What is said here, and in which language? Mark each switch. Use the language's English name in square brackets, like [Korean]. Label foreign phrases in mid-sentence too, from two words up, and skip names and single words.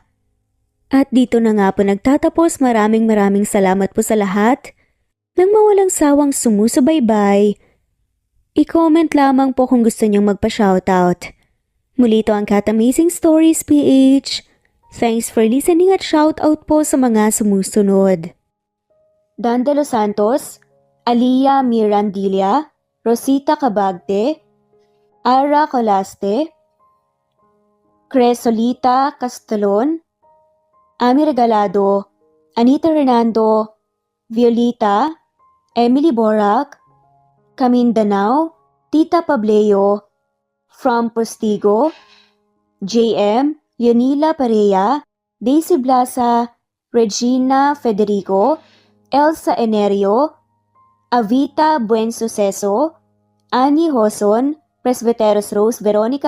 [Filipino] At dito na nga po nagtatapos. Maraming salamat po sa lahat ng mawalang sawang sumusubaybay. I-comment lamang po kung gusto niyong magpa-shoutout. Muli ito ang Cat Amazing Stories PH. [English] Thanks for listening [Filipino] at shoutout po sa mga sumusunod. Dan de los Santos, Alia Mirandilla, Rosita Cabagte, Ara Colaste, Cresolita Castelon, Ami Regalado, Anita Hernando, Violita, Emily Borac, Camindanao, Tita Pableo, From Postigo, JM, Yonila Perea, Daisy Blasa, Regina Federico, Elsa Enerio, Avita Buensuceso, Annie Hoson, Presbyteros Rose, Veronica